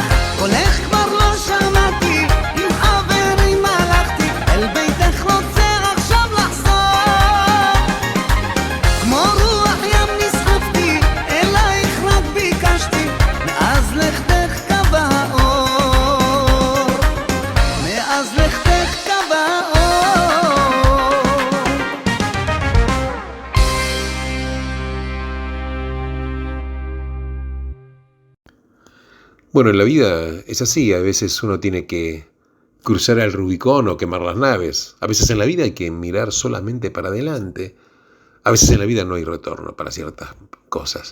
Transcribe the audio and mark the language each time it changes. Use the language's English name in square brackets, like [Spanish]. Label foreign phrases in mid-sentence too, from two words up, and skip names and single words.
[Hebrew] קולך כבר לא שמעתי, עם חברים הלכתי, אל ביתך רוצה עכשיו לחזור. כמו רוח ים נסחפתי, אלייך רק ביקשתי, מאז לכתך קו האור. מאז לכתך קו האור. [Spanish] Bueno, en la vida es así, a veces uno tiene que cruzar el Rubicón o quemar las naves. A veces en la vida hay que mirar solamente para adelante. A veces en la vida no hay retorno para ciertas cosas.